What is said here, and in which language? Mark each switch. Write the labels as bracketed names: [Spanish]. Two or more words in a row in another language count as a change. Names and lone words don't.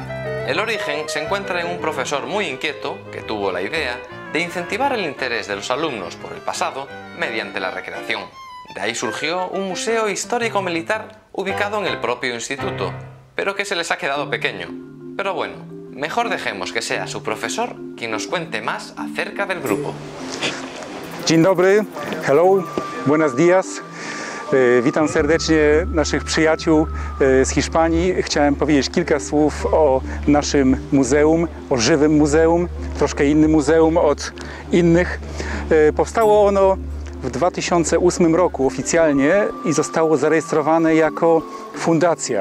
[Spanish] El origen se encuentra en un profesor muy inquieto que tuvo la idea de incentivar el interés de los alumnos por el pasado mediante la recreación. De ahí surgió un museo histórico-militar ubicado en el propio instituto, pero que se les ha quedado pequeño. Pero bueno, mejor dejemos que sea su profesor quien nos cuente más acerca del grupo. [Polish] Dzień dobry, hello, [Spanish] buenos días. [Polish] Witam serdecznie naszych przyjaciół z Hiszpanii. Chciałem powiedzieć kilka słów o naszym muzeum, o żywym muzeum, troszkę innym muzeum od innych. Powstało ono w 2008 roku oficjalnie i zostało zarejestrowane jako fundacja.